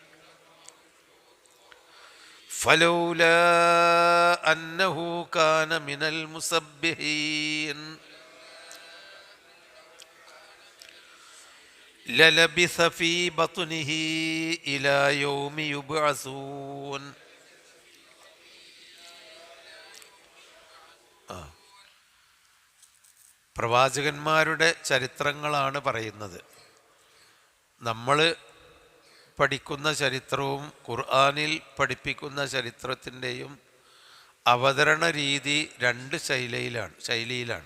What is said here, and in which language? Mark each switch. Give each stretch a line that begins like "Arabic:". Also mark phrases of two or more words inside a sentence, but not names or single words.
Arabic: فلولا أنه كان من المسبحين للبث في بطنه إلى يوم يبعثون.
Malayalam: പ്രവാചകന്മാരുടെ ചരിത്രങ്ങളാണ് പറയുന്നത്. നമ്മൾ പഠിക്കുന്ന ചരിത്രവും ഖുർആനിൽ പഠിപ്പിക്കുന്ന ചരിത്രത്തിൻ്റെയും അവതരണ രീതി രണ്ട് ശൈലിയിലാണ്.